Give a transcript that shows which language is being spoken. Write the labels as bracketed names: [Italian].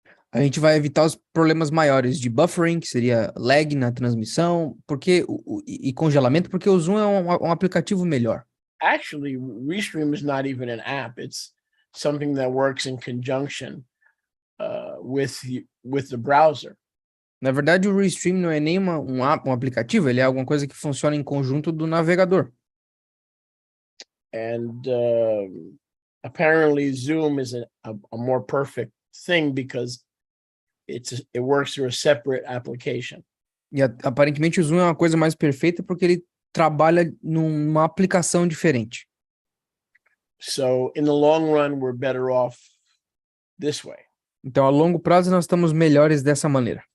[Portuguese] a gente vai evitar os problemas maiores de buffering, que seria lag na transmissão, e congelamento, porque o Zoom é um aplicativo melhor. [English] Actually, Restream is not even an app. It's something that works in conjunction with the browser. [Portuguese] Na verdade, o Restream não é nem um aplicativo, ele é alguma coisa que funciona em conjunto do navegador. [English] And apparently Zoom is a more perfect thing because it works through a separate application. [Portuguese] E aparentemente o Zoom é uma coisa mais perfeita porque ele trabalha numa aplicação diferente. [English] So in the long run, we're better off this way. [Portuguese] Então, a longo prazo, nós estamos melhores dessa maneira.